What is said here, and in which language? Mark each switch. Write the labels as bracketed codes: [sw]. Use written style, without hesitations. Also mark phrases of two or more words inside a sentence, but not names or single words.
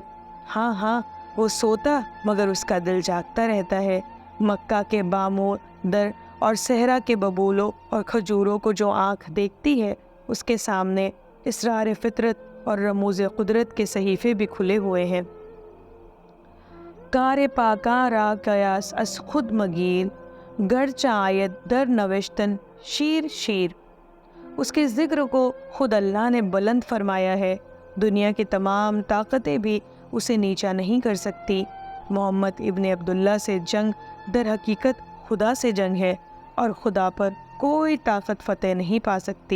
[ur] ہاں وہ سوتا مگر اس کا دل جاگتا رہتا ہے۔ مکہ کے باموں در اور صحرا کے ببولوں اور کھجوروں کو جو آنکھ دیکھتی ہے، اس کے سامنے اسرار فطرت اور رموز قدرت کے صحیفے بھی کھلے ہوئے ہیں۔ [fa] کار پاکاں را قیاس از خود مگیر، گرچہ آیت در نوشتن شیر۔ [ur] اس کے ذکر کو خود اللہ نے بلند فرمایا ہے، دنیا کی تمام طاقتیں بھی اسے نیچا نہیں کر سکتی۔ محمد ابن عبداللہ سے جنگ در حقیقت خدا سے جنگ ہے، اور خدا پر کوئی طاقت فتح نہیں پا سکتی۔